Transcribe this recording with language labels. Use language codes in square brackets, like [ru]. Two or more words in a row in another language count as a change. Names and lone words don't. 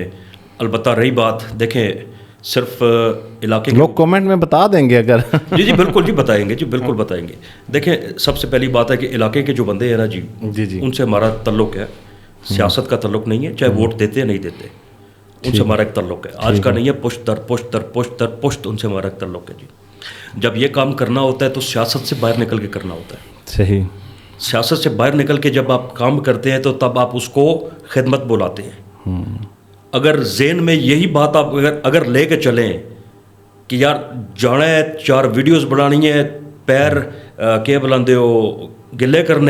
[ur] البتہ رہی بات, دیکھیں صرف علاقے لوگ کامنٹ میں بتا دیں گے اگر. جی جی بالکل جی بتائیں گے, جی بالکل بتائیں گے. دیکھیں سب سے پہلی بات ہے کہ علاقے کے جو بندے ہیں نا جی, ان سے ہمارا تعلق ہے, سیاست کا تعلق نہیں ہے, چاہے ووٹ دیتے ہیں نہیں دیتے, ان سے ہمارا ایک تعلق ہے. آج کا نہیں ہے, پشت در پشت در پشت در پشت ان سے ہمارا ایک تعلق ہے جی. جب یہ کام کرنا ہوتا ہے تو سیاست سے باہر نکل کے کرنا ہوتا ہے. صحیح. سیاست سے باہر نکل کے جب آپ کام کرتے ہیں تو تب آپ اس کو خدمت بلاتے ہیں. اگر ذہن میں یہی بات آپ اگر لے کے چلیں کہ یار جانا ہے 4 ویڈیوز بنانی ہے, پیر کیا بلاندے ہو گلے کرنے,